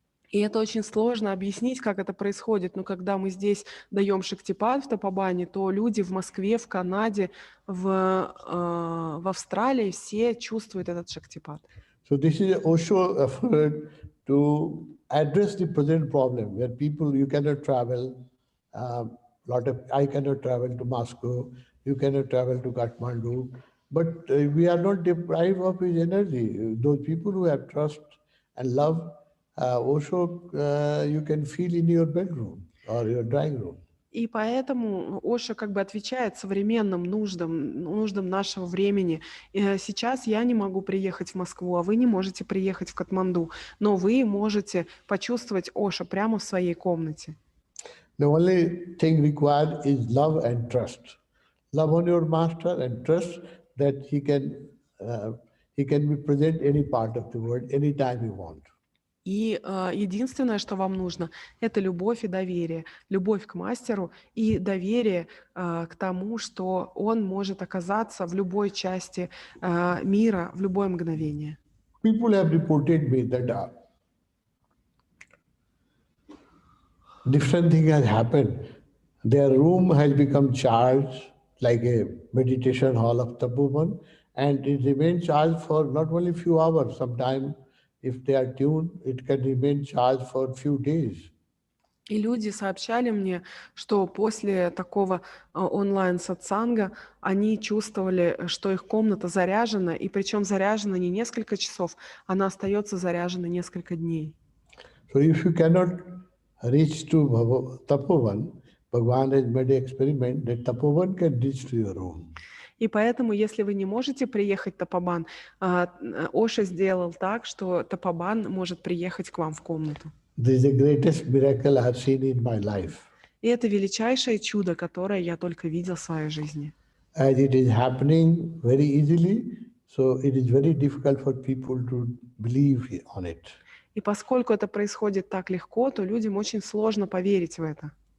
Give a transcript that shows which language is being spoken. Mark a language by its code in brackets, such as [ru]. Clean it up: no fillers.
[ru] И это очень сложно объяснить, как это происходит. Но когда мы здесь даем шактипат в Тапобане, то люди в Москве, в Канаде, в Австралии все чувствуют этот шактипат. [en] So this is Osho effort to address the present problem where people, you cannot travel, I cannot travel to Moscow, you cannot travel to Kathmandu, but we are not deprived of his energy. Those people who have trust and love, also you can feel in your bedroom or your drawing room. [ru] И поэтому Оша как бы отвечает современным нуждам нашего времени. Сейчас я не могу приехать в Москву, а вы не можете приехать в Катманду, но вы можете почувствовать Оша прямо в своей комнате. [en] The only thing required is love and trust. Love on your master and trust that he can be present any part of the world, anytime you want. [ru] И единственное, что вам нужно, это любовь и доверие. Любовь к мастеру и доверие к тому, что он может оказаться в любой части мира в любое мгновение. [en] People have reported me that different thing has happened. Their room has become charged like a meditation hall of Tapovan, and it remains charged for not only few hours, sometimes if they are tuned, it can remain charged for few days. [ru] И люди сообщали мне, что после такого онлайн-сатсанга они чувствовали, что их комната заряжена, и причем заряжена не несколько часов, она остается заряжена несколько дней. [en] So if you cannot reach to Tapovan, Bhagavan has made an experiment that Tapovan can reach to your room. [ru] И поэтому, если вы не можете приехать в Тапобан, Оша сделал так, что Тапобан может приехать к вам в комнату. [en] This is the greatest miracle I have seen in my life. [ru] И это величайшее чудо, которое я только видел в своей жизни. [en] As it is happening very easily, so it is very difficult for people to believe on it. [ru] И поскольку это происходит так легко, то людям очень сложно поверить в это.